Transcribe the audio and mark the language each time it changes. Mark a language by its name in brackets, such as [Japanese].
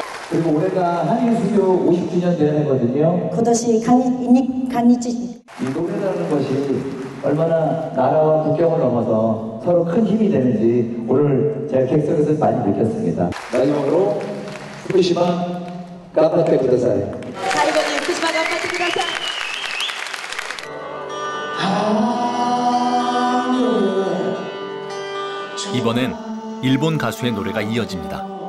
[Korean] 그리고 올해가 한일 수교 50주년 되는 해거든요. [Japanese] 今年韓日 [Korean] 이 노래라는 것이 얼마나 나라와 국경을 넘어서 서로 큰 힘이 되는지 오늘 제가 객석에서 많이 느꼈습니다. 마지막으로 후쿠시마 [Japanese] 頑張ってください. 最後に福島頑張ってください. [Korean] 이번엔 일본 가수의 노래가 이어집니다.